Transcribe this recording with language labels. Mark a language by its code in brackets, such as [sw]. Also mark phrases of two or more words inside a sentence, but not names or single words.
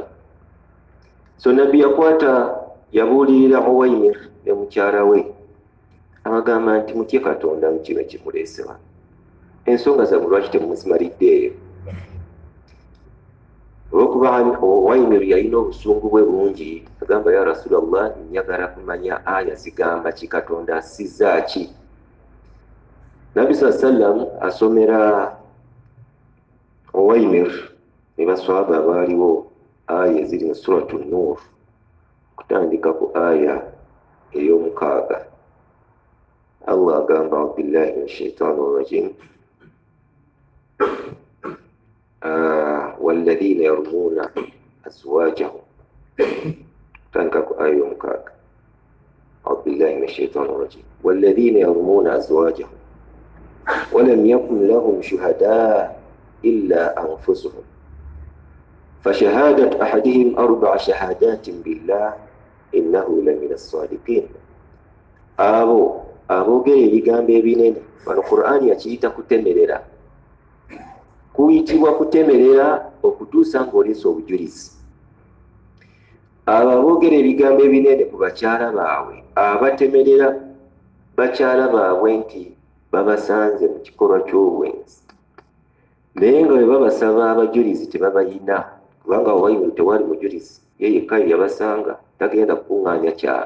[lg] So Nabbi yabuulirira Uwaymir ne mukyala we, abagamba nti mutye Katonda mu kino kimuleese wano, ensonga zammwe lwaki temuzimaliddeeyo? Olwokuba Uwaymir yalina obusungu bwe bungi, agamba [ar] يا رسول الله, [lg] njagala kumanya aya zigamba ki, Katonda assizza ki? Nabbi [ar] صلى الله عليه وسلم [lg] asomera Uwaymir ne baswahaba abaaliwo aya eziri mu Suratu Nuur, kutandika ku aya ey'omukaaga. Allah agamba [ar] بالله من الشيطان الرجيم والذين يرمون أزواجهم, [lg] kutandika ku aya ey'omukaaga. [ar] بالله من الشيطان الرجيم والذين يرمون أزواجهم ولم يكن لهم شهداء إلا أنفسهم فشهادة أحدهم 4 شهادات بالله إنه لمن الصادقين. [lg] aboogera ebigambo ebinene, bano Qur'ani yakiyita kutemerera. Kuyitibwa kutemerera okutuusa ng'oleese obujulizi. Abo aboogera ebigambo ebinene ku bakyala baabwe, abatemerera bakyala baabwe nti babasanze mu kikolwa ky'obwenzi, naye nga bwe babasaba abajulizi tebabayina, kubanga Uwaymir tewali mujulizi, ye yekka yabasanga, tagenda kukuŋŋaanya kyala.